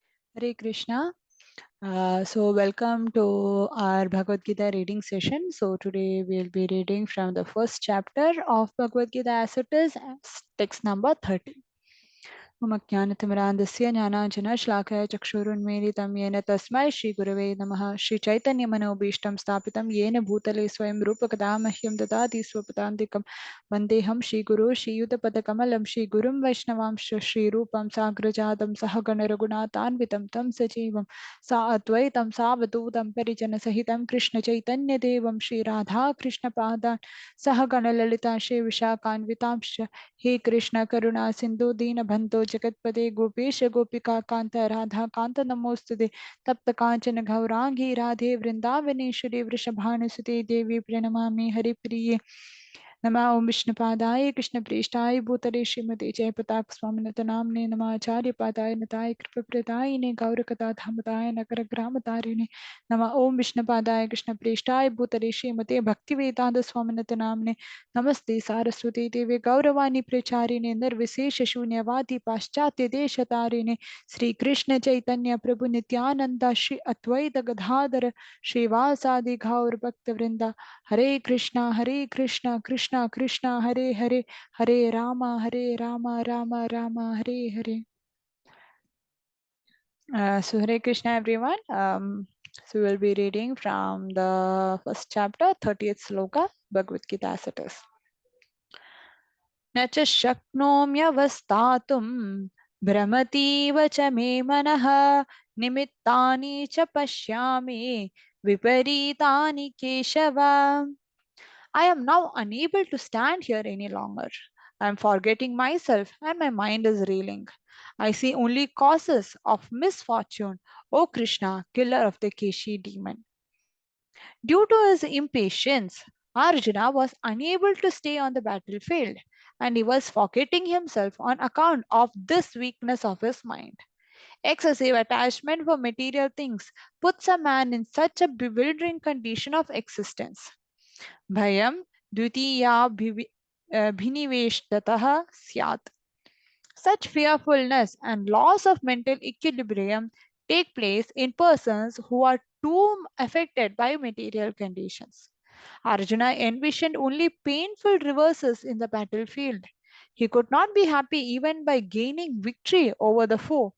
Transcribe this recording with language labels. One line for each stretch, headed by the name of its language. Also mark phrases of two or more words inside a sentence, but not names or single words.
English: Hare Krishna. So welcome to our Bhagavad Gita reading session. So today we'll be reading from the first chapter of Bhagavad Gita as it is, as text number 30.
Sanskrit: मम ज्ञानतिमिरान्धस्य ज्ञानाञ्जनश्लाघय चक्षुरुन्मीलितं येन तस्मै श्रीगुरवे नमः श्रीचैतन्यमनोभीष्टं स्थापितं येन भूतले स्वयं रूपकदा मह्यं ददाति स्वपदान्तिकं वन्देऽहं श्रीगुरो श्रीयुतपदकमलं श्रीगुरुं वैष्णवांश्च श्रीरूपं साग्रजातं सहगणरघुनाथान्वितं तं सजीवं साद्वैतं सावधूतं परिजनसहितं कृष्णचैतन्यदेवं श्रीराधाकृष्णपादान् सहगणललिता श्रीविशाखान्वितांश्च हे कृष्ण करुणा सिंधु दीन बंधो जगतपदे गोपेश गोपिका कांत राधा कांत नमोस्तुते तप्त कांचन गौरांगी राधे वृंदावनेश्वरी वृषभानुसुते देवी प्रणमामि हरिप्रिये नमः ओं विष्णुपादाय कृष्णप्रेष्ठाय भूतले श्रीमते जयपताक स्वामिनत नामने नमः आचार्य पादाय नताय कृपप्रदायिने गौरकथा धामताय नकरग्रामतारिणे नमः ओं विष्णुपादाय कृष्णप्रेष्ठाय भूतले श्रीमते भक्तिवेदांत स्वामिनत नामने नमस्ते सारस्वती देवे गौरवाणी प्रचारिणे निर्विशेष शून्यवादी पाश्चात्य देशतारिणे श्री कृष्ण चैतन्य प्रभु नित्यानंद श्री अद्वैत गदाधर श्रीवासादि गौर भक्त वृंदा हरे कृष्णा कृष्णा कृष्णा हरे हरे हरे राम राम हरे हरे.
English: So Hare Krishna everyone. So we'll be reading from the first chapter, 30th sloka, Bhagavad Gita as it is.
Sanskrit: न च शक्नोम्यवस्थातुं भ्रमतीव च मे मनः निमित्तानि च पश्यामि विपरीतानि केशव.
English: I am now unable to stand here any longer. I am forgetting myself and my mind is reeling. I see only causes of misfortune, O Krishna, killer of the Keshi demon. Due to his impatience, Arjuna was unable to stay on the battlefield and he was forgetting himself on account of this weakness of his mind. Excessive attachment for material things puts a man in such a bewildering condition of existence.
Sanskrit: भयं द्वितीयाभिनिवेशतः स्यात्.
English: Such fearfulness and loss of mental equilibrium take place in persons who are too affected by material conditions. Arjuna envisioned only painful reverses in the battlefield. He could not be happy even by gaining victory over the foe.